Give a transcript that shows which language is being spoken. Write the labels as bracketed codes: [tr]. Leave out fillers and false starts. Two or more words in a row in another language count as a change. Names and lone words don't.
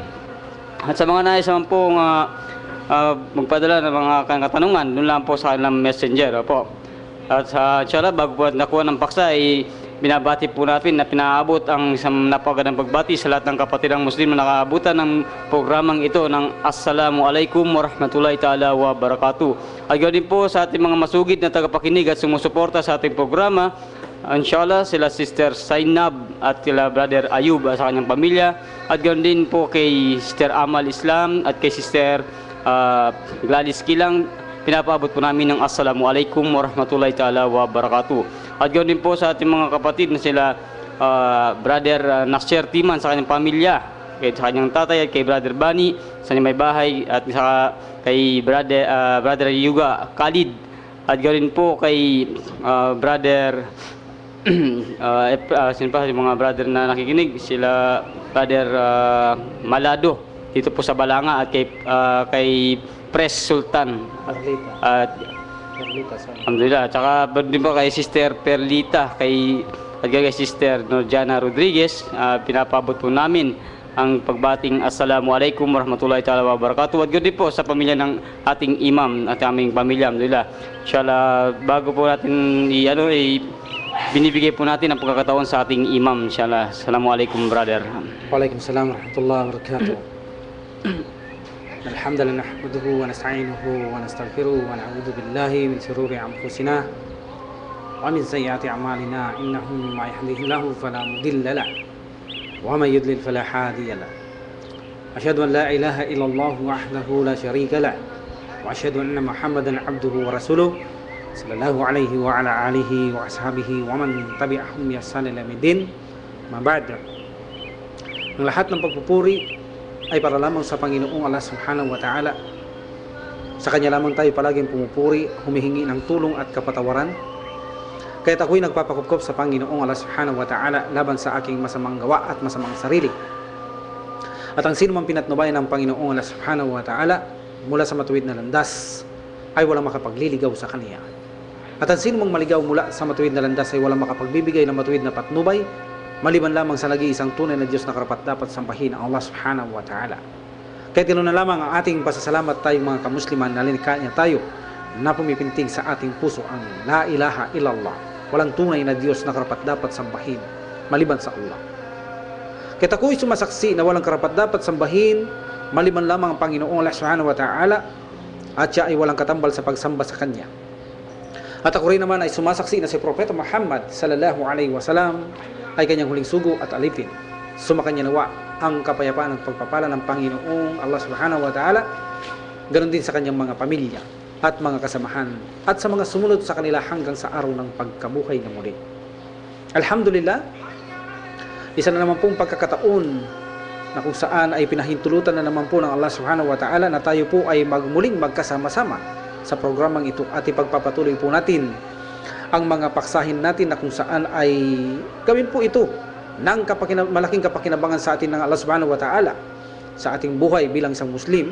[tl] At sa mga nais po magpadala ng mga katanungan, doon lang po sa kanilang Messenger. Opo. At insyaAllah, bago po nakuha ng paksa, binabati po natin na pinaabot ang isang napakagandang pagbati sa lahat ng kapatidang Muslim na nakaabutan ng programang ito ng [ar] السلام عليكم ورحمة الله تعالى وبركاته. [tl] At ganoon din po sa ating mga masugid na tagapakinig at sumusuporta sa ating programa, insyaAllah sila Sister Zainab at sila Brother Ayub sa kanyang pamilya. At ganoon din po kay Sister Amal Islam at kay Sister Gladys Kilang, pinapaabot po namin ng [ar] السلام عليكم ورحمة الله تعالى وبركاته. [tl] At ganoon din po sa ating mga kapatid na sila Brother Nasir Timan sa kanyang pamilya, kay sa kanyang tatay at kay Brother Bani sa kanyang may bahay, at kay Brother Yuga Khalid. At ganoon din po kay Brother sino pa yung mga brother na nakikinig, sila Brother Malado dito po sa Balanga, at kay Pres Sultan at alhamdulillah, at saka din po kay Sister Perlita, at kay Sister Norjana Rodriguez. Pinapabot po namin ang pagbating [ar] السلام عليكم ورحمة الله تعالى وبركاته. [tl] At ganoon din po sa pamilya ng ating imam at aming pamilya, alhamdulillah. Inshallah, bago po natin binibigay po natin ang pagkakataon sa ating imam, inshallah. [ar] Assalamualaikum brother. وعليكم السلام ورحمة الله وبركاته. الحمد لله نحمده ونستعينه ونستغفره ونعوذ بالله من شرور أنفسنا ومن سيئات أعمالنا إنه من يهده الله فلا مضل له ومن يضلل فلا هادي له أشهد أن لا إله إلا الله وحده لا شريك له وأشهد أن محمدا عبده ورسوله صلى الله عليه وعلى آله وأصحابه ومن تبعهم بإحسان إلى يوم الدين ما بعد. [tl] Ang lahat ng pagpupuri ay para lamang sa Panginoong [ar] الله سبحانه وتعالى. [tl] Sa Kanya lamang tayo palaging pumupuri, humihingi ng tulong at kapatawaran. Kaya't ako'y nagpapakupkop sa Panginoong [ar] الله سبحانه وتعالى [tl] laban sa aking masamang gawa at masamang sarili. At ang sino mang pinatnubayan ng Panginoong [ar] الله سبحانه وتعالى [tl] mula sa matuwid na landas ay walang makapagliligaw sa Kanya. At ang sino mang maligaw mula sa matuwid na landas ay walang makapagbibigay ng matuwid na patnubay maliban lamang sa nag-iisang tunay na Diyos na karapat-dapat sambahin ang [ar] الله سبحانه وتعالى. [tl] Kaya ganoon na lamang ang ating pasasalamat tayong mga kamusliman na linikha tayo na pumipintig sa ating puso ang [ar] لا إله إلا الله. [tl] Walang tunay na Diyos na karapat-dapat sambahin maliban sa Allah. Kaya ako'y sumasaksi na walang karapat-dapat sambahin maliban lamang ang Panginoong [ar] الله سبحانه وتعالى [tl] at siya ay walang katambal sa pagsamba sa Kanya. At ako rin naman ay sumasaksi na si Propeta Muhammad [ar] صلى الله عليه وسلم [tl] ay kanyang huling sugo at alipin. Sumakanya nawa ang kapayapaan at pagpapala ng Panginoong [ar] الله سبحانه وتعالى, [tl] ganoon din sa kanyang mga pamilya at mga kasamahan at sa mga sumunod sa kanila hanggang sa araw ng pagkabuhay na muli. Alhamdulillah, isa na naman pong pagkakataon na kung saan ay pinahintulutan na naman po ng [ar] الله سبحانه وتعالى [tl] na tayo po ay muling magkasama-sama sa programang ito at ipagpapatuloy po natin ang mga paksahin natin na kung saan ay gawin po ito ng malaking kapakinabangan sa atin ng [ar] الله سبحانه وتعالى [tl] sa ating buhay bilang isang Muslim.